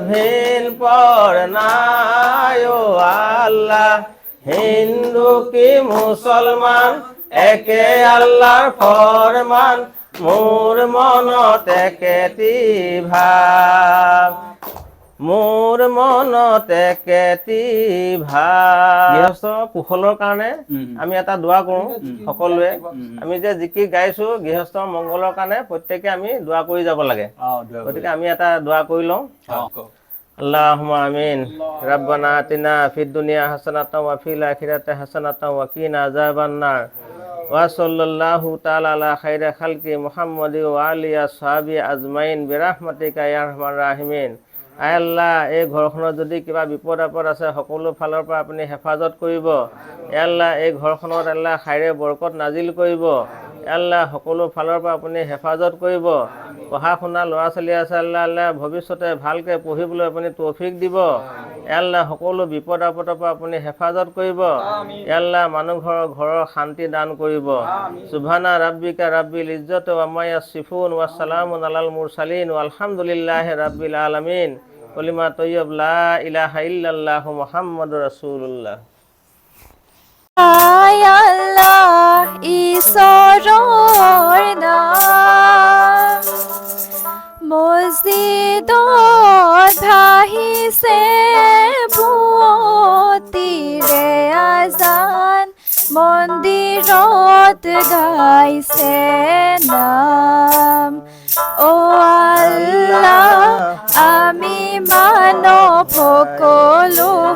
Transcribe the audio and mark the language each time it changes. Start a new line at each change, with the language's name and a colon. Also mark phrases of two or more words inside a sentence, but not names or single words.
Assamese: ভিন পৰ নাই আল্লাহ হিন্দু কি মুছলমান একে আল্লাহৰ ফৰমান মোৰ মনত একেটি ভাৱ মোৰ মনত একেটি ভাৱ গৃহস্থ কুশলৰ কাৰণে আমি এটা দোৱা কৰোঁ সকলোৱে আমি যে জিকিৰ গাইছো গৃহস্থ মংগলৰ কাৰণে প্ৰত্যেকে আমি দোৱা কৰি যাব লাগে গতিকে আমি এটা দোৱা কৰি লওঁ
Arabic: اللهم آمين ربنا آتنا في الدنيا حسنة وفي الآخرة حسنة وقنا عذاب النار و صلى الله تعالى على خير خلقه محمد وآله أصحابه أجمعين برحمتك يا أرحم الراحمين
Assamese: আয় আল্লাহ এই ঘৰখনত যদি কিবা বিপদ আপদ আছে সকলো ফালৰ পৰা আপুনি হেফাজত কৰিব আল্লাহ এই ঘৰখনত আল্লাহ খাইৰে বৰকত নাজিল কৰিব আল্লাহ সকলো ফালৰ পৰা আপুনি হেফাজত কৰিব পঢ়া শুনা ল'ৰা ছোৱালী আছে আল্লাহ আল্লাহ ভৱিষ্যতে ভালকৈ পঢ়িবলৈ আপুনি তৌফিক দিব আল্লাহ সকলো বিপদ আপদৰ পৰা আপুনি হেফাজত কৰিব আল্লাহ মানুহ ঘৰৰ শান্তি দান কৰিব
Arabic: سبحان ربك رب العزة وعما يصفون وسلام على المرسلين الحمد لله رب العالمين كلمة طيبة لا إله إلا الله محمد رسول الله
Assamese: আয় আল্লাহ ঈশ্বৰৰ নাম মছজিদত ভাহিছে পুৱতিৰে আজান মন্দিৰত গাইছে নাম ও আল্লাহ আমি মানৱ সকলো